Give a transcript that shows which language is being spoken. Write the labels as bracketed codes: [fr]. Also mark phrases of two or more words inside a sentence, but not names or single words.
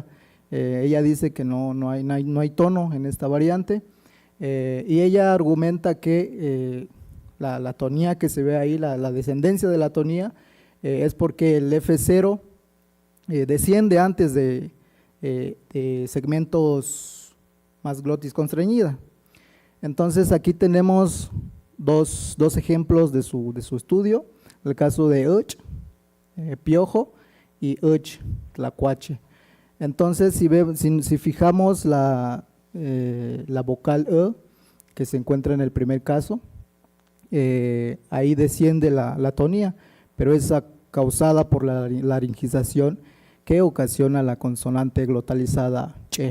[es] Ella dice que no hay tono en esta variante, y ella argumenta que la tonía que se ve ahí, la descendencia de la tonía, es porque el F0 desciende antes de segmentos más glotis constreñida. Entonces aquí tenemos dos ejemplos de su estudio, el caso de uch, piojo, y uch, tlacuache. Entonces si fijamos la vocal E que se encuentra en el primer caso, ahí desciende la tonía, pero es causada por la laringización que ocasiona la consonante glotalizada che.